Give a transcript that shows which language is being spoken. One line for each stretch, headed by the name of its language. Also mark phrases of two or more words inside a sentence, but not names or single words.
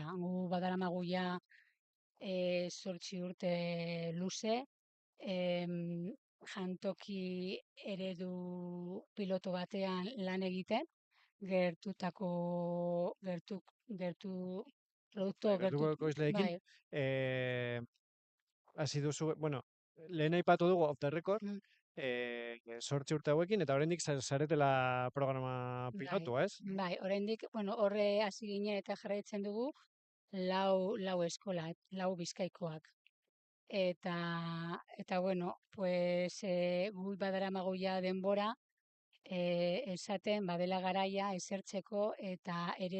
Basque: Gu badaramagu ja 8 urte luze, jantoki eredu piloto batean lan egiten, gertu produktu Gertuko ekoizleekin, bai. hasi duzu, lehen aipatu dugu
English: off the record, Mm,
Basque: 8 urte hauekin, eta oraindik zaretela programa bai, pilotua, ez? bai, oraindik, horre hasi ginen eta jarraitzen dugu lau eskola, lau bizkaikoak. Eta pues gu badaramagu ja denbora esaten badela garaia esertzeko eta